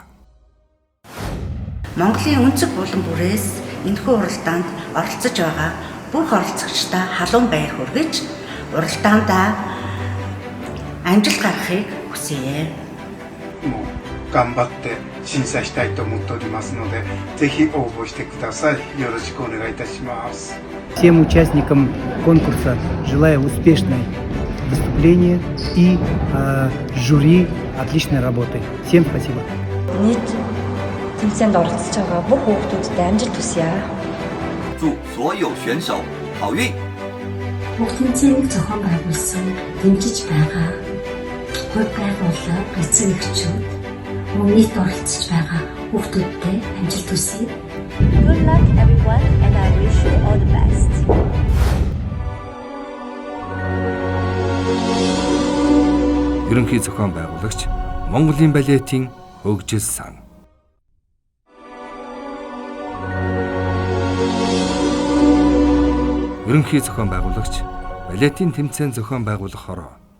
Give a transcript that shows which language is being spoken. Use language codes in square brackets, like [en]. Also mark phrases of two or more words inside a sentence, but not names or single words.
[mn] Монголын өнцөг булан бүрээс энэхүү уралдаанд оролцож байгаа бүх оролцогчдаа халуун баяр хүргэж, уралдаандаа амжилт гаргахыг хүсье. [ja] 頑張って審査したいと思っておりますので、ぜひ応募してください。よろしくお願いいたします。 [ru] Всем участникам конкурса желаю успешной выступления и жюри отличной работы. Всем спасибо. [mn] Нийт тэмцээнд оролцож байгаа бүх хүүхдүүдэд амжилт хүсье. [zh] 祝所有选手好运。 [mn] Бүх тэмцээнийг зохион байгуулсан, дэмжиж байгаа хувь байгууллага, эцэгчүүд, мөн нийт оролцож байгаа хүүхдүүдтэй амжилт хүсье. [en] Good luck everyone and I wish you all the best. [mn] Ерөнхий зохион байгуулагч Монголын балетийн хөгжил сан. Ерөнхий зохион байгуулагч балетийн тэмцээн зохион байгуулах хороо.